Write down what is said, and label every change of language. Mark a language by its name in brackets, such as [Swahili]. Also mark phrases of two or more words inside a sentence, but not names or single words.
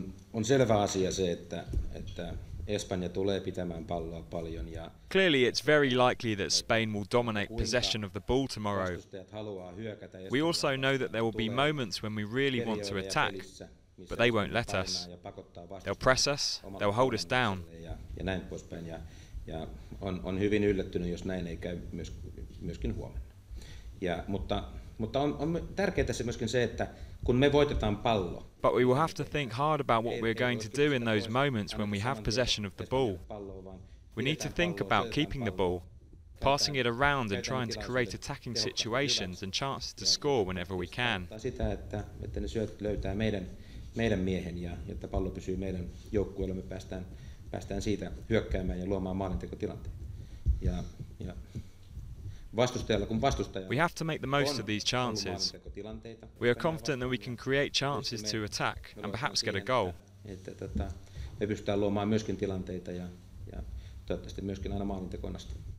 [Finnish] On selvä asia se, että Espanja tulee pitämään palloa paljon ja [English] Clearly, it's very likely that Spain will dominate possession of the ball tomorrow. [Finnish] vastustajat haluaa hyökätä [English] We also [Finnish] Espanjaa [English] know that [Finnish] vastaan. [English] there will be [Finnish] Tulee [English] moments when we really want to [Finnish] periodeja [English] attack, [Finnish] pelissä, missä [English] but they won't [Finnish] Espanja [English] let [Finnish] painaa [English] us. [Finnish] ja pakottaa [English] They'll [Finnish] vastustajaa [English] press us, [Finnish] omalle [English] they'll hold us down. [Finnish] vallannukselle ja näin poispäin. Ja on hyvin yllättynyt, jos näin ei käy myöskin huomenna. Mutta on tärkeää se myöskin se, että kun me voitetaan pallo, [English] But we will have to think hard about what we're going to do in those moments when we have possession of the ball. We need to think about keeping the ball, passing it around and trying to create attacking situations and chances to score whenever we can. [Finnish] Sitä, että ne syötöt löytää meidän miehen ja että pallo pysyy meidän joukkueella, me päästään siitä hyökkäämään ja luomaan maalintekotilanteita. Ja vastustajalla, kun vastustaja [English] We have to make the most of these chances. We are confident that we can create chances to attack and perhaps get a goal. [Finnish] Että me pystytään luomaan myöskin tilanteita ja toivottavasti myöskin aina maalintekoon asti.